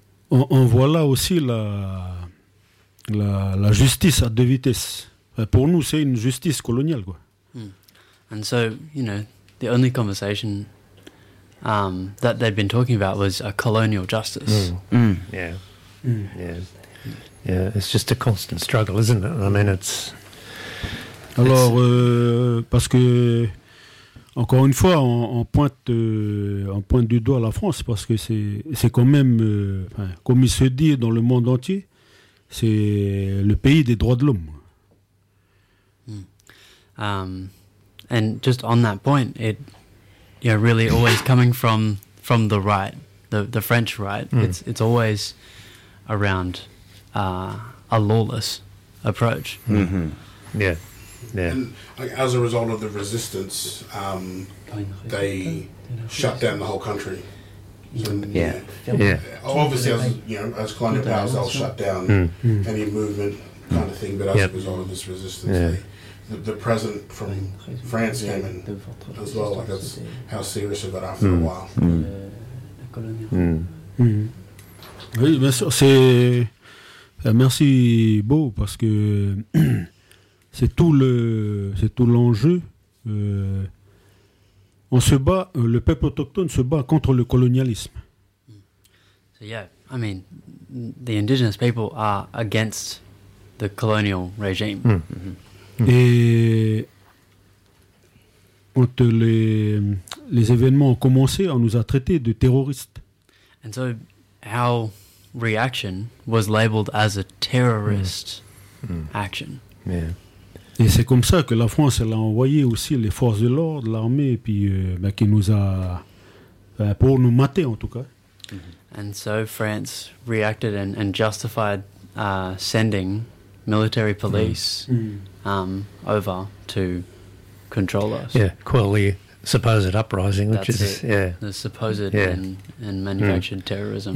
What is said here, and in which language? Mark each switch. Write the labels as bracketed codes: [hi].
[fr] On voit là aussi la justice à deux vitesses. Pour nous, c'est une justice coloniale, quoi. [en] And so, you know, the only conversation that they'd been talking about was a colonial justice. It's just a constant struggle, isn't it? I mean, it's... [fr] Alors, parce que, encore une fois, on pointe du doigt la France parce que c'est quand même, enfin, comme il se dit dans le monde entier, c'est le pays des droits de l'homme. [en] And just on that point, it, you know, really always coming from the right, the French right, it's always around a lawless approach. Mm-hmm. Yeah. Yeah. And like, as a result of the resistance, they shut down the whole country. Obviously, as, you know, as colonial powers, they'll shut down any movement kind of thing. But as a result of this resistance, the president from France came in as well. Like, that's how serious it got after a while. [fr] Oui, mais c'est merci beaucoup parce que. C'est tout l'enjeu. On se bat, le peuple autochtone se bat contre le colonialisme. [en] So yeah, I mean, the indigenous people are against the colonial regime. [fr] Et quand les événements ont commencé, on nous a traités de terroristes. [en] And so our reaction was labeled as a terrorist action. Yeah. [fr] Et c'est comme ça que la France elle a envoyé aussi les forces de l'ordre, l'armée, et puis ben, qui nous a ben, pour nous mater en tout cas. [en] And so France reacted and justified sending military police over to control us. Yeah, quell the supposed uprising, which That's is it. Yeah the supposed yeah. And manufactured terrorism.